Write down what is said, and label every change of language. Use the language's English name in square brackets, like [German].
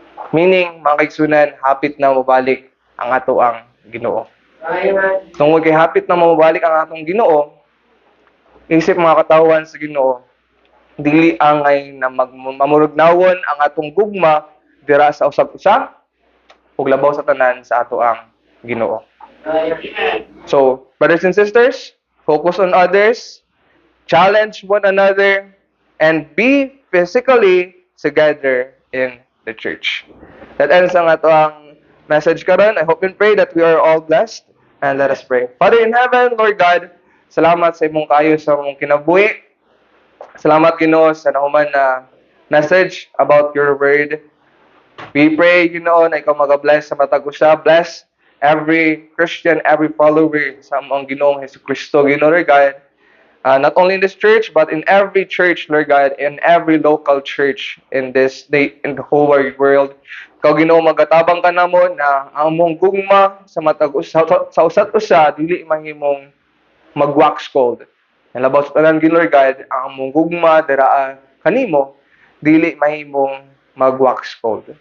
[Cebuano] Meaning, mga kaigsunan, hapit na mabalik ang ato ang Ginoo. Tungod kay hapit na mabalik ang atong Ginoo, isip mga katawan sa Ginoo, dili angay na mamurugnawon ang atong gugma dira sa usab-usa ug labaw sa tanan sa ato ang Ginoo. [English] So, brothers and sisters, focus on others, challenge one another, and be physically together in the church. That ends [Cebuano] ang ato ang message karon. [English] I hope and pray that we are all blessed. And let us pray. Father in heaven, Lord God, [Cebuano] salamat sa imong kayo sa imong kinabuhi. Salamat, Ginoo, sa nahuman na message [English] about your word. We pray, Ginoo, [Cebuano] na ikaw mag-bless sa matag usa. [English] Bless every Christian, every follower [Cebuano] sa among Ginoong Jesucristo, Ginoo, [English] Lord God. Not only in this church, but in every church, Lord God, in every local church in this state, in the whole wide world. [Cebuano] Ikaw, Ginoo, magatabang ka namo na ang mong gugma sa matag sa usat usa dili mahimong mag-wax cold. Ang labaw sa tanan, Lord God, ang mong gugma dira kanimo dili mahimong mag-wax cold.